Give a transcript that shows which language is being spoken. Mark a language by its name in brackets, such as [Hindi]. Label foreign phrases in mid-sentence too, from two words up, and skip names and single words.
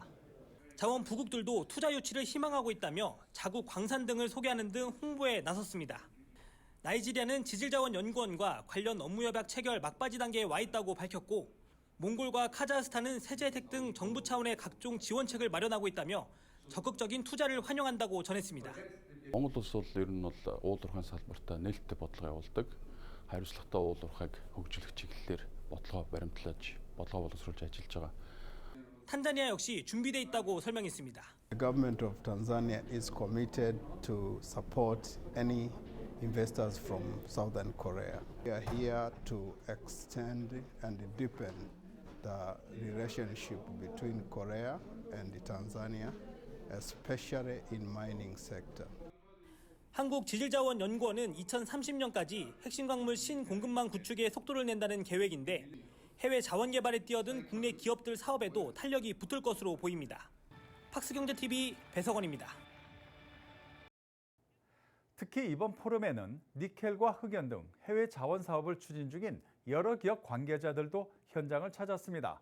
[Korean] 자원 부국들도 투자 유치를 희망하고 있다며 자국 광산 등을 소개하는 등 홍보에 나섰습니다. 나이지리아는 지질자원연구원과 관련 업무 협약 체결 막바지 단계에 와 있다고 밝혔고, 몽골과 카자흐스탄은 세제 혜택 등 정부 차원의 각종 지원책을 마련하고 있다며 적극적인 투자를 환영한다고 전했습니다. [Mongolian] Монгол улс бол ер нь бол уулуурхайн салбартаа нээлттэй бодлого явуулдаг. Хариуцлагатай уулуурхайг хөгжүүлэх чиглэлээр бодлого баримтлаж, бодлого боловсруулж ажиллаж байгаа. [Korean] 탄자니아 역시 준비돼 있다고 설명했습니다. [English] The government of Tanzania is committed to support any investors from Southern Korea. We are here to extend and deepen the relationship between Korea and Tanzania, especially in mining sector. [Korean] 한국지질자원연구원은 2030년까지 핵심 광물 신공급망 구축에 속도를 낸다는 계획인데, 해외 자원 개발에 뛰어든 국내 기업들 사업에도 탄력이 붙을 것으로 보입니다. 팍스경제TV 배석원입니다. 특히 이번 포럼에는 니켈과 흑연 등 해외 자원 사업을 추진 중인 여러 기업 관계자들도 현장을 찾았습니다.